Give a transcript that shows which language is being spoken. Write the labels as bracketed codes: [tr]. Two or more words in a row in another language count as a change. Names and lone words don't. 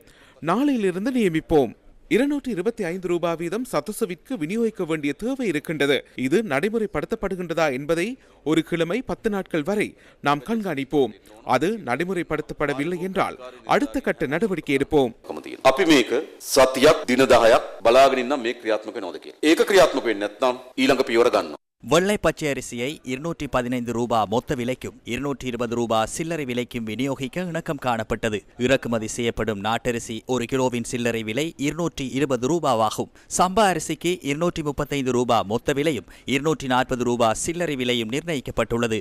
[ta] நாளையிலிருந்து நியமிப்போம். 225 ரூபாய் வீதம் சதசுவிற்கு விநியோகிக்க வேண்டிய தேவை இருக்கின்றது. இது நடைமுறைப்படுத்தப்படுகின்றதா என்பதை ஒரு கிழமை 10 நாட்கள் வரை நாம் கண்காணிப்போம். அது நடைமுறைப்படுத்தப்படவில்லை என்றால் அடுத்த கட்ட நடவடிக்கை எடுப்போம். [si] අපි මේක සතියක් දින 10ක් බලාගෙන ඉන්න මේ ක්‍රියාත්මක වෙනවද කියලා. ඒක ක්‍රියාත්මක වෙන්නේ නැත්නම් ඊළඟ පියවර ගන්නවා. [ta] வெள்ளை பச்சை அரிசியை 215 ரூபாய் மொத்த விலைக்கும் 220 ரூபாய் சில்லறை விலைக்கும் விநியோகிக்க இணக்கம் காணப்பட்டது. இறக்குமதி செய்யப்படும் நாட்டரிசி 1 கிலோவின் சில்லறை விலை 220 ரூபாவாகும். சம்பா அரிசிக்கு 235 ரூபாய் மொத்த விலையும் 240 ரூபாய் சில்லறை விலையும் நிர்ணயிக்கப்பட்டுள்ளது.